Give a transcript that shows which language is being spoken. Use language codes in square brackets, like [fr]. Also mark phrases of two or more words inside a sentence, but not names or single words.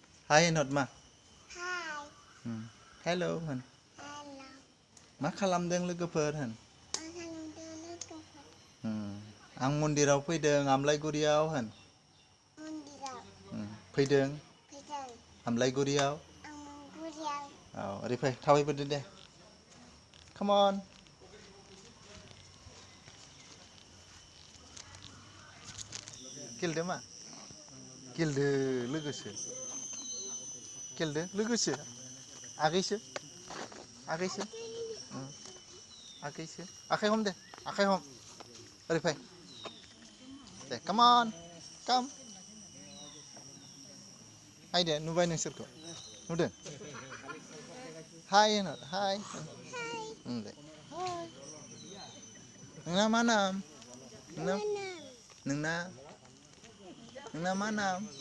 [brx] Hi not ma. Hi. Hello होन. Hello. मा खालामदों लोगोफोर होन. आं मन्दिराव फैदों आमलाइगुरियाव होन. मन्दिराव. फैदों फैदों. आमलाइगुरियाव. आमलाइगुरियाव. औ ओरै फै थाबायबोदो दे. [en] Come on. [brx] गेलदो मा? गेलदो लोगोसो. गेलदो लोगोसो. आगैसो. आगैसो. आगैसो. आखाइ हम दे. आखाइ हम. ओरै फै. दे [en] come on. Come. [brx] नायदो नुबाय नोंसोरखौ. नुदों? Hi होनो. Hi. दे. Hi. नोंना मा नाम? नोंना मा नाम?